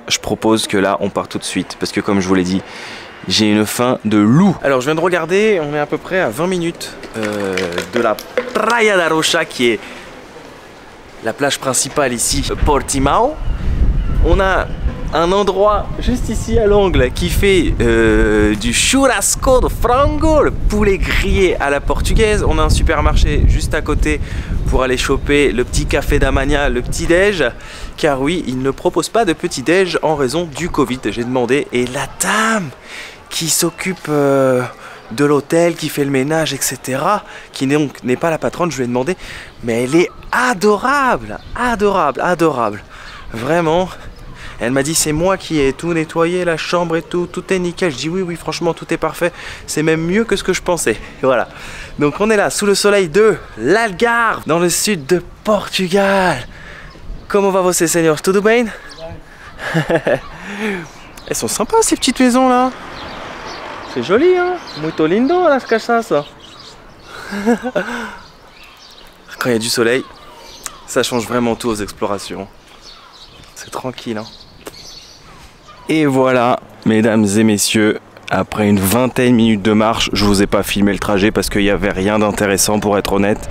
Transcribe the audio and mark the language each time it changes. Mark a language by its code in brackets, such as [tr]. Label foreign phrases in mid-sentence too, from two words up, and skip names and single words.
[fr] Je propose que là, on part tout de suite parce que comme je vous l'ai dit, j'ai une faim de loup. Alors je viens de regarder, on est à peu près à 20 minutes de la Praia da Rocha qui est la plage principale ici, Portimão. On a un endroit juste ici à l'angle qui fait du [pt] churrasco de frango, [fr] le poulet grillé à la portugaise. On a un supermarché juste à côté pour aller choper le petit café d'Amania, le petit déj, car oui, il ne propose pas de petit déj en raison du Covid. J'ai demandé et la dame qui s'occupe de l'hôtel, qui fait le ménage, etc., qui donc n'est pas la patronne, je lui ai demandé, mais elle est adorable, adorable, vraiment. Elle m'a dit c'est moi qui ai tout nettoyé, la chambre et tout est nickel. Je dis oui franchement tout est parfait, c'est même mieux que ce que je pensais. Voilà, donc on est là sous le soleil de l'Algarve, dans le sud de Portugal. Comment va [pt] você, senhor? Tudo bem? [fr] Elles sont sympas ces petites maisons là. C'est joli hein, [pt] muito lindo las casas. [fr] Quand il y a du soleil, ça change vraiment tout aux explorations. C'est tranquille hein. Et voilà, mesdames et messieurs, après une vingtaine de minutes de marche, je vous ai pas filmé le trajet parce qu'il n'y avait rien d'intéressant pour être honnête.